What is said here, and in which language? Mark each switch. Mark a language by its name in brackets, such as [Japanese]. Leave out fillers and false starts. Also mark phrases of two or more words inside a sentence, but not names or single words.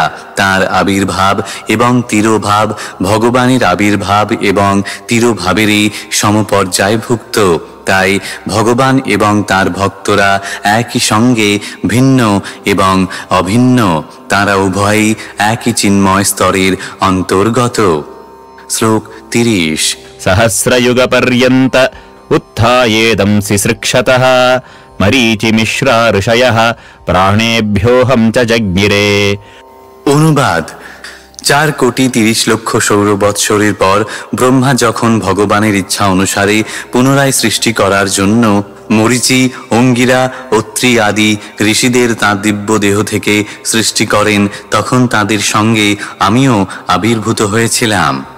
[Bangla] তাঁর আবির্ভাব এবং তিরোভাব ভগবানের আবির্ভাব এবং তিরোভাবেরই সমপর্যায়ভুক্ত। তাই ভগবান এবং তার ভক্তরা একই সঙ্গে ভিন্ন এবং অভিন্ন। তারা উভয়ই একই চিন্ময় স্তরের অন্তর্গত। শ্লোক 30। [Sanskrit] सहस्रयुगपर्यन्त उत्थायेदं सिसृक्षतः मरीचिमिश्रा ऋषयः प्राणेभ्योऽहं च जज्ञिरे। [Bangla] অনুবাদ: 4,30,00,000 সৌর বৎসরের পর ব্রহ্মা যখন ভগবানের ইচ্ছা অনুসারে পুনরায় সৃষ্টি করার জন্য মরীচি, অঙ্গিরা, অত্রি আদি ঋষিদের তাঁর দিব্য দেহ থেকে সৃষ্টি করেন, তখন তাদের সঙ্গে আমিও আবির্ভূত হয়েছিলাম।